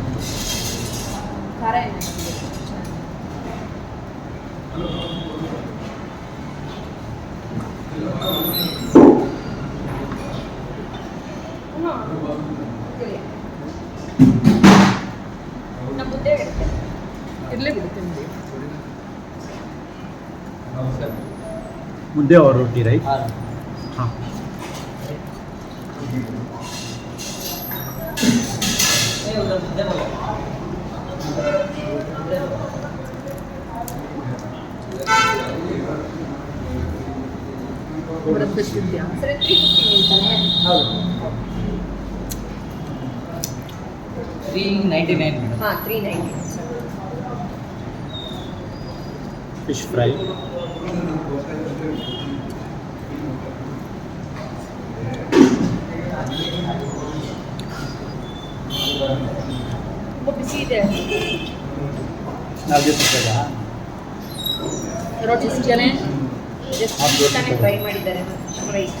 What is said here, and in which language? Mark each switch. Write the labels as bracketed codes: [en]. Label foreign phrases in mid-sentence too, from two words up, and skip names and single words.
[kn] ಖಾರ ನಮ್ಮ ಮುದ್ದೆ ಇರಲೇ ಬಿಡ್ತೀನಿ. [hi] ಮುದ್ದೆ और रोटी राइट. हाँ, [kn] ತಿಂತೀಯಾ? ಸರಿ 350 ಹೇಳ್ತಾನೆ. 399 ಮೇಡಮ್. ಹಾಂ 390. [en] fish fry. [kn] ತುಂಬ ಬಿಸಿ ಇದೆ. ನಾಲ್ಕು ಸಿಕ್ಕಲ್ಲ. ರೋಟಿ ಸಿಕ್ಕನೆ ಜಸ್ಟ್ ತಾನೇ ಫ್ರೈ ಮಾಡಿದ್ದಾರೆ. ಫ್ರೈ